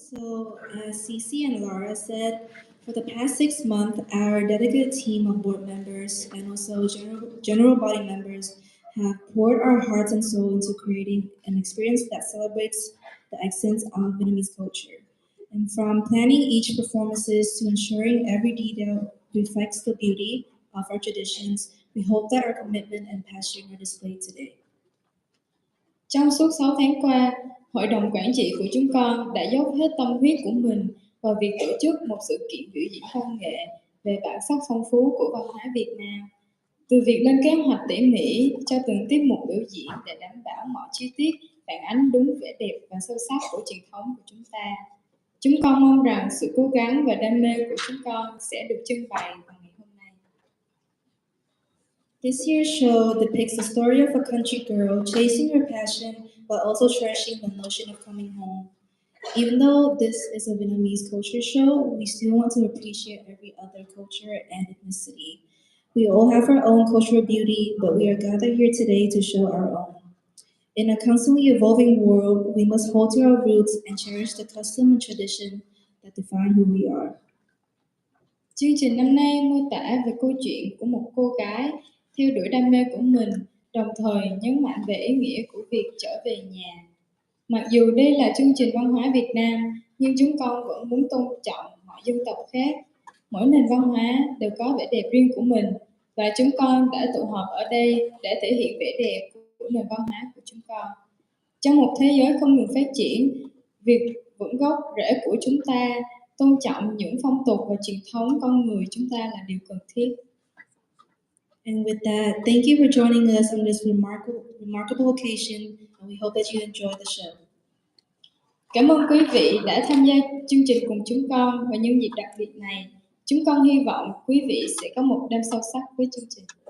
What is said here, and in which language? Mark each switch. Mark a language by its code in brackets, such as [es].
[en] So, as Cece and Laura said, for the past 6 months, our dedicated team of board members and also general body members have poured our hearts and soul into creating an experience that celebrates the essence of Vietnamese culture. And from planning each performances to ensuring every detail reflects the beauty of our traditions, we hope that our commitment and passion are displayed today. [vi] Trong suốt 6 tháng qua, Hội đồng Quản trị của chúng con đã dốc hết tâm huyết của mình vào việc tổ chức một sự kiện biểu diễn văn nghệ về bản sắc phong phú của văn hóa Việt Nam. Từ việc lên kế hoạch tỉ mỉ cho từng tiết mục biểu diễn để đảm bảo mọi chi tiết phản ánh đúng vẻ đẹp và sâu sắc của truyền thống của chúng ta. Chúng con mong rằng sự cố gắng và đam mê của chúng con sẽ được trưng bày vào ngày hôm nay. [en] This year's show depicts the story of a country girl chasing her passion while also cherishing the notion of coming home. Even though this is a Vietnamese culture show, we still want to appreciate every other culture and ethnicity. We all have our own cultural beauty, but we are gathered here today to show our own. In a constantly evolving world, we must hold to our roots and cherish the custom and tradition that define who we are. [vi] Chương trình năm nay mô tả về câu chuyện của một cô gái theo đuổi đam mê của mình, đồng thời nhấn mạnh về ý nghĩa của việc trở về nhà. Mặc dù đây là chương trình văn hóa Việt Nam, nhưng chúng con vẫn muốn tôn trọng mọi dân tộc khác. Mỗi nền văn hóa đều có vẻ đẹp riêng của mình, và chúng con đã tụ họp ở đây để thể hiện vẻ đẹp của nền văn hóa của chúng con. Trong một thế giới không ngừng phát triển, việc vững gốc rễ của chúng ta, tôn trọng những phong tục và truyền thống con người chúng ta là điều cần thiết. [en] And with that, thank you for joining us on this remarkable occasion, and we hope that you enjoy the show. [vi] Cảm ơn quý vị đã tham gia chương trình cùng chúng con vào những dịp đặc biệt này. Chúng con hy vọng quý vị sẽ có một đêm sâu sắc với chương trình.